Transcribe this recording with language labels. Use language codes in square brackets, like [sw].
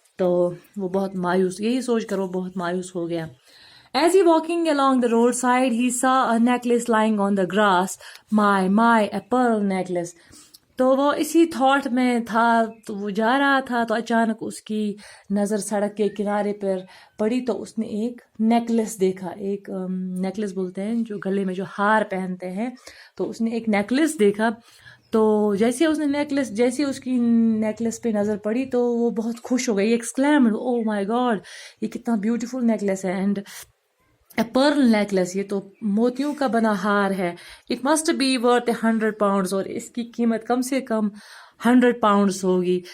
[ur] تو وہ بہت مایوس، یہی سوچ کر وہ بہت مایوس ہو گیا. [en] As he walking along the roadside, he saw a necklace lying on the grass. My, a pearl necklace. [ur] تو وہ اسی تھاٹ میں تھا، تو وہ جا رہا تھا تو اچانک اس کی نظر سڑک کے کنارے پر پڑی، تو اس نے ایک نیکلس دیکھا، ایک نیکلس بولتے ہیں جو گلے میں جو ہار پہنتے ہیں، تو اس نے ایک نیکلس دیکھا. تو جیسے اس کی نیکلس پہ نظر پڑی تو وہ بہت خوش ہو گئی، [en] exclaimed, oh my God, [ur] یہ کتنا بیوٹیفل نیکلس ہے، [en] and a pearl necklace, [ur] یہ تو موتیوں کا بنا ہار ہے، [en] it must be worth 100 pounds، [ur] اور اس کی قیمت کم سے کم 100 pounds ہوگی.